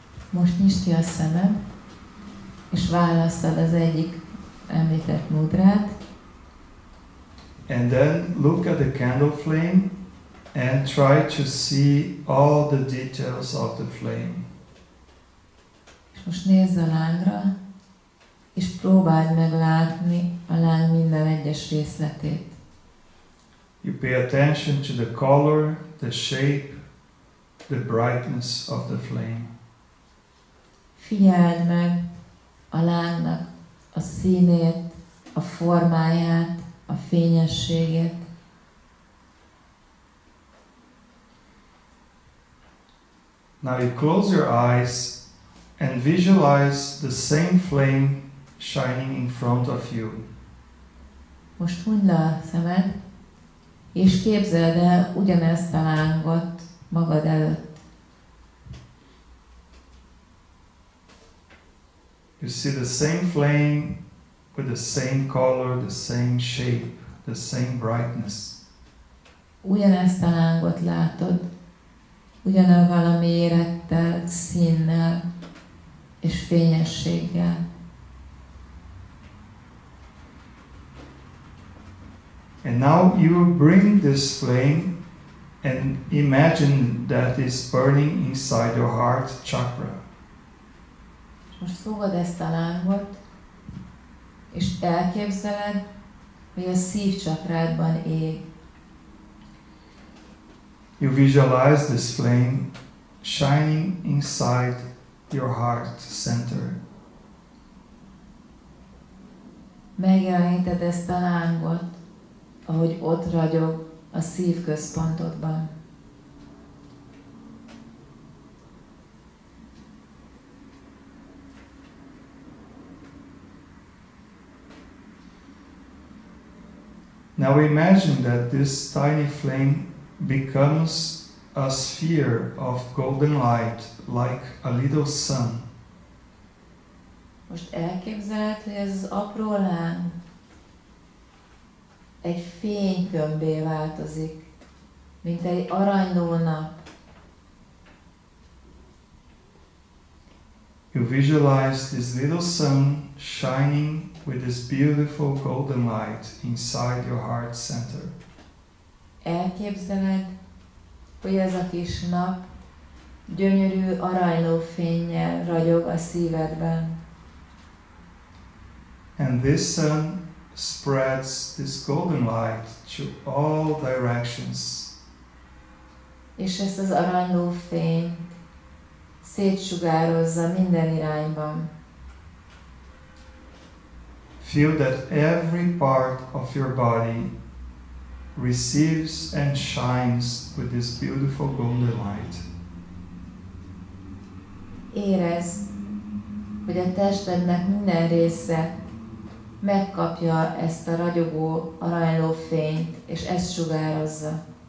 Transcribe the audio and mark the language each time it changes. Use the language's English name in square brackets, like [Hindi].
[Hungarian] Most nyisd ki a szemed, és válasszad az egyik említett mudrát. [English] And then look at the candle flame and try to see all the details of the flame. [Hungarian] És most nézz a lángra, és próbáld meg látni a láng minden egyes részletét. [English] You pay attention to the color, the shape, the brightness of the flame. [Hungarian] Figyeld meg a lángnak a színét, a formáját, a fényességét. [English] Now you close your eyes and visualize the same flame shining in front of you. [Hungarian] Most hunyd le a szemed, és képzeld el ugyanezt a lángot magad előtt. [English] You see the same flame with the same color, the same shape, the same brightness. [Hungarian] Ugyanezt a lángot látod, ugyanavval a mérettel, színnel és fényességgel. [English] And now you bring this flame and imagine that is burning inside your heart chakra. [Hungarian] Most fogod ezt a lángot, és elképzeled, hogy a szívcsakrádban ég. [English] You visualize this flame shining inside your heart center. [Hungarian] Megjeleníted ezt a lángot, ahogy ott ragyog a szívközpontodban. [English] Now imagine that this tiny flame becomes a sphere of golden light, like a little sun. [Hungarian] Most elképzeled, hogy ez az apró láng egy fénykömbé változik, mint egy aranyló nap. [English] You visualize this little sun shining with this beautiful golden light inside your heart center. [Hungarian] Elképzeled, hogy ez a kis nap gyönyörű aranyló fénnyel ragyog a szívedben. [English] And this sun spreads this golden light to all directions. [Hungarian] És ezt az aranyló fényt szétsugározza minden irányban. [English] Feel that every part of your body receives and shines with this beautiful golden light. [Hungarian] Érezd, hogy a testednek minden része megkapja ezt a ragyogó aranyló fényt, és ezt sugározza.